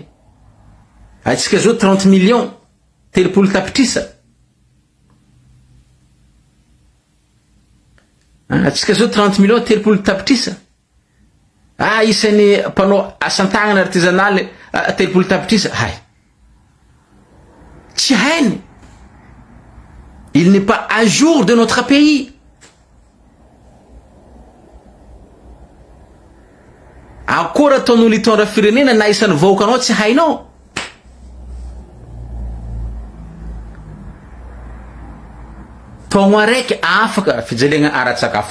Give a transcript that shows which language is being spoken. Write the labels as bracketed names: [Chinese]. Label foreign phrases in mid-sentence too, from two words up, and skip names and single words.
[Malagasy] Atsika zao 30 millions, 30 tapitrisa. Atsika zao 30 millions, 30 tapitrisa. Isan'ny mpanao asan-tagnana artisanale 30 tapitrisa. Tsy hainy. [French] Il n'est pas à jour de notre pays. [Malagasy] Ankora ataon'olo hitondra firenena na isan'ny vahoakanao tsy hainao. Taogno araiky afaka fijalena ara-tsakafo.